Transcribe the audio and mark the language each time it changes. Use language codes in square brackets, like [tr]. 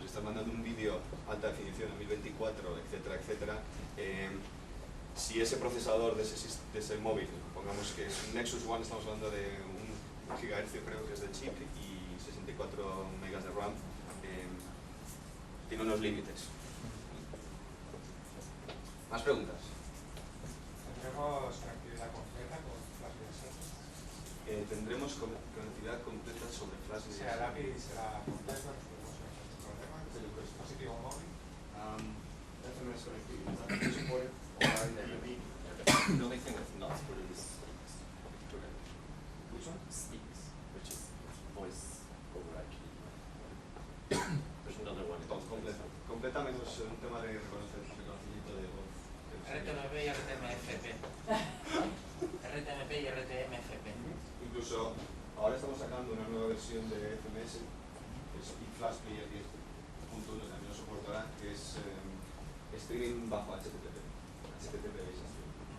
[es] Si estás mandando un vídeo alta definición a 1024, etcétera, etcétera, si ese procesador de ese móvil, pongamos que es un Nexus One, estamos hablando de un GHz, creo que es de chip, y 64 megas de RAM, tiene unos límites. ¿Más preguntas? ¿Tendremos conectividad completa con Flash BSS? Tendremos conectividad completa sobre Flash BSS. O sea, el API será completo, no tenemos ningún problema. ¿El dispositivo móvil? [en] FMS connectivity is not supported or never been. The only thing that's not supported is Which one? speaks, which is voice over IP. There's another one. [es] Completa menos un tema de reconocimiento de voz. RTMP y RTMFP. RTMP y RTMFP. Incluso ahora estamos sacando una nueva versión de FMS, que es Flash Player 10.1, también lo soportará, que es streaming bajo HTTP. HTTP es streaming.